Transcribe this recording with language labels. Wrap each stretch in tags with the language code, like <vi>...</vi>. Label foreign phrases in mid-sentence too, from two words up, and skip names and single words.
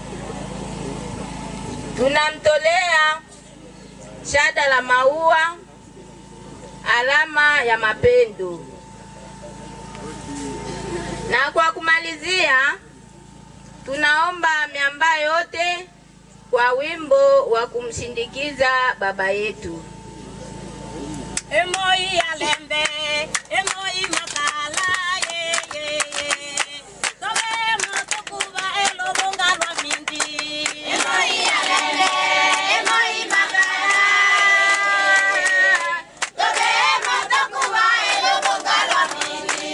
<sw>Tunamtolea shada la maua, alama ya mapendo. Na kwa kumalizia, tunaomba miamba yote kwa wimbo wa kumshindikiza baba yetu.</sw> <ln>Emoi ya lembe, emoi makala, ye ye ye. Tobe motokuba elo bonga lwa mindi. Emoi ya lembe, emoi makala. Tobe motokuba elo bonga lwa mindi.</ln>